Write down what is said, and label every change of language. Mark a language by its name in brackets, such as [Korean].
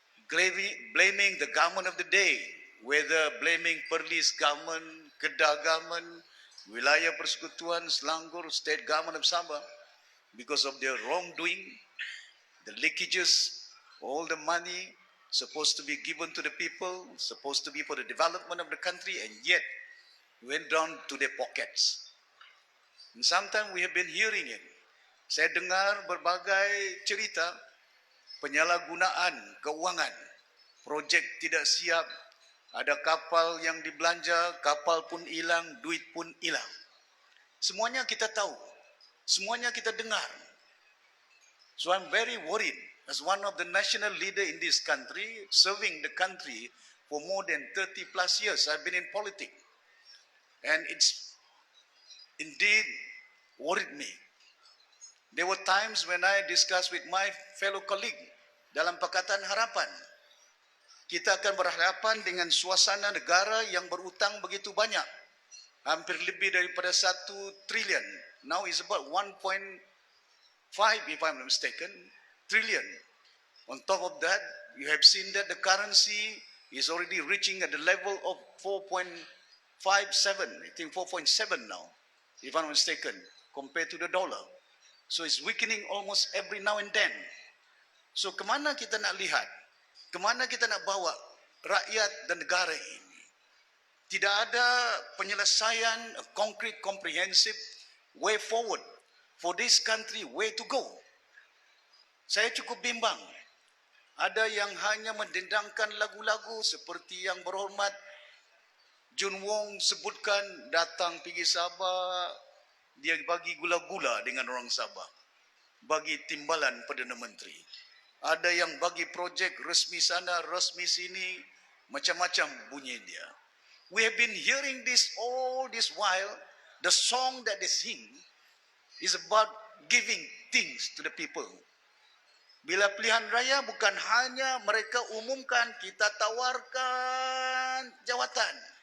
[English] blaming the government of the day, whether blaming Perlis government, Kedah government, Wilayah Persekutuan Selangor, state government of Sabah, because of their wrongdoing, the leakages, all the money supposed to be given to the people, supposed to be for the development of the country, and yet went down to their pockets. And sometimes we have been hearing it. [Malay] Saya dengar berbagai cerita penyalahgunaan keuangan, projek tidak siap, ada kapal yang dibelanja, kapal pun hilang, duit pun hilang. Semuanya kita tahu, semuanya kita dengar. [English] So I'm very worried as one of the national leader in this country, serving the country for more than 30 plus years. I've been in politics. And it's indeed worried me. There were times when I discussed with my fellow colleague [Malay] dalam Pakatan Harapan, kita akan berhadapan dengan suasana negara yang berutang begitu banyak. Hampir lebih daripada 1 trilion. [English] Now it's about 1.5, if I'm not mistaken, trillion. On top of that, you have seen that the currency is already reaching at the level of 4.57, I think 4.7 now, if I'm not mistaken, compared to the dollar. So it's weakening almost every now and then. [Malay] So kemana kita nak lihat? Kemana kita nak bawa rakyat dan negara ini? Tidak ada penyelesaian, [English] a concrete, comprehensive way forward for this country, where to go. [Malay] Saya cukup bimbang. Ada yang hanya mendendangkan lagu-lagu seperti yang berhormat Jun Wong sebutkan, datang pergi Sabah, dia bagi gula-gula dengan orang Sabah, bagi timbalan Perdana Menteri. Ada yang bagi projek resmi sana, resmi sini, macam-macam bunyi dia. [English] We have been hearing this all this while. The song that they sing is about giving things to the people. [Malay] Bila pilihan raya bukan hanya mereka umumkan, kita tawarkan jawatan.